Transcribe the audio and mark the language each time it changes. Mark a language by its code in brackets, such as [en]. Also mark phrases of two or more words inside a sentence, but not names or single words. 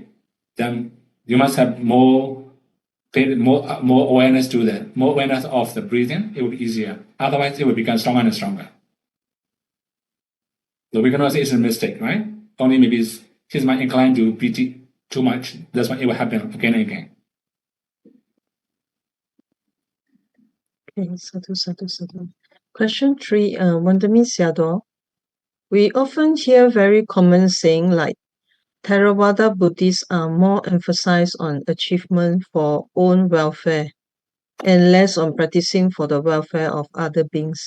[en] Then you must have more awareness to that, more awareness of the breathing. It will be easier. Otherwise, it will become stronger and stronger. So we cannot say it's a mistake, right? Only maybe his mind inclined to piti too much. That's why it will happen again and again. [pi] Okay, sadhu, sadhu, sadhu. [en] Question 3, Buddhanussati. We often hear very common saying like Theravada Buddhists are more emphasized on achievement for own welfare and less on practicing for the welfare of other beings.